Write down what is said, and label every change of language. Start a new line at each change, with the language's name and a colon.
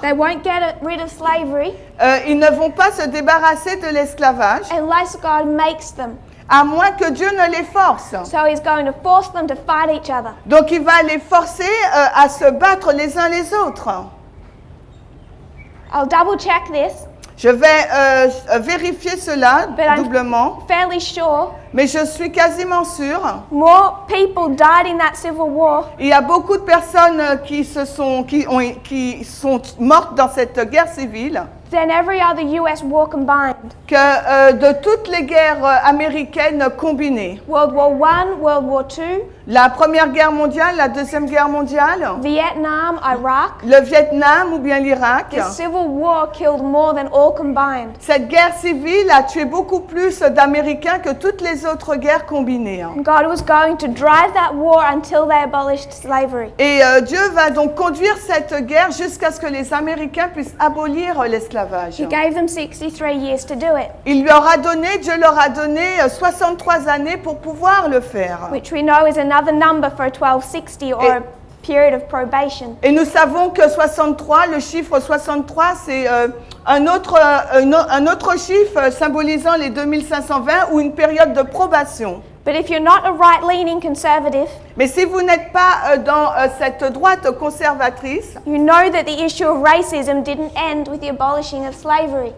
English: they won't get rid of slavery
French: ils ne vont pas se débarrasser de l'esclavage
English: unless God makes them.
French: à moins que Dieu ne les force.
English: So he's going to force them to fight each other.
French: Donc il va les forcer à se battre les uns les autres.
English: I'll double check this,
French: Je vais vérifier cela
English: but I'm
French: doublement,
English: fairly sure
French: mais je suis quasiment sûre.
English: more people died in that civil war
French: Il y a beaucoup de personnes qui sont mortes dans cette guerre civile
English: than every other US war combined.
French: que de toutes les guerres américaines combinées.
English: World War I, World War II,
French: La Première Guerre mondiale, la Deuxième Guerre mondiale,
English: Vietnam, Iraq.
French: le Vietnam ou bien l'Irak.
English: The civil war killed more than all combined.
French: Cette guerre civile a tué beaucoup plus d'Américains que toutes les autres guerres combinées.
English: And God was going to drive that war until they abolished slavery.
French: Et Dieu va donc conduire cette guerre jusqu'à ce que les Américains puissent abolir l'esclavage.
English: He gave them 63 years to do it,
French: Dieu leur a donné 63 années pour pouvoir le faire.
English: which we know is another number for a 1260 or a period of probation.
French: Et nous savons que 63, le chiffre 63, c'est un autre chiffre symbolisant les 2520 ou une période de probation.
English: But if you're not a right-leaning conservative,
French: Mais si vous n'êtes pas dans cette droite conservatrice,
English: you know that the issue of racism didn't end with the abolishing of slavery.